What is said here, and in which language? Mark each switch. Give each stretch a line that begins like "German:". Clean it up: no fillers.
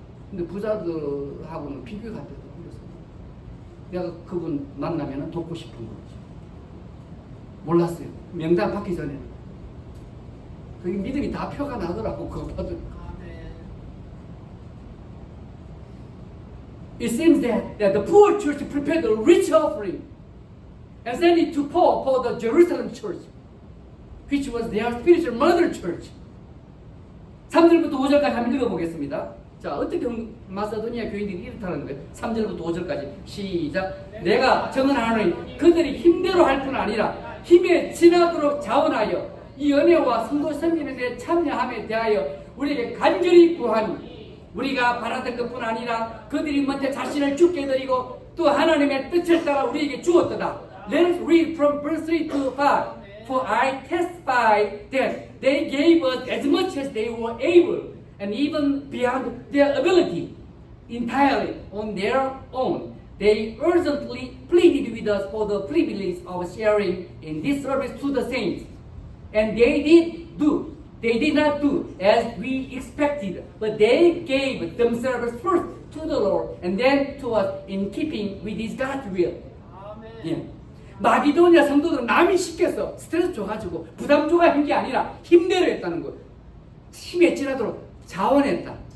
Korean: 근데 부자들하고는 비교가 안 돼서 내가 그분 만나면 돕고 싶은 거지. 몰랐어요. 명단 받기 전에는. 그게 믿음이 다 표가 나더라고, 그거 받으니까.
English: It seems that the poor church prepared a rich offering and sent it to Paul for the Jerusalem church, which was their spiritual mother church.
Korean: 3절부터 5절까지 한번 읽어보겠습니다. 자, 어떻게 마사도니아 교인들이 이렇다는 거예요? 3절부터 5절까지 시작. 내가 정언하노니 그들이 힘대로 할 뿐 아니라 힘에 지나도록 자원하여 이 은혜와 성도 섬기는 데 참여함에 대하여 우리에게 간절히 구하니 우리가 바라던 것뿐 아니라 그들이 먼저 자신을 죽게 드리고 또 하나님의 뜻을 따라 우리에게 주었도다.
English: Let us read from verse 3 to 5. For I testify that they gave us as much as they were able and even beyond their ability, entirely on their own. They urgently pleaded with us for the privilege of sharing in this service to the saints. And they did not do as we expected, but they gave themselves first to the Lord and then to us in keeping with His God's will.
Korean: 예. 마기도니아 성도들은 남이 시켜서 스트레스 줘가지고 부담 줘가 한 게 아니라 힘내려 했다는 거예요. 힘에 지나도록 자원했다.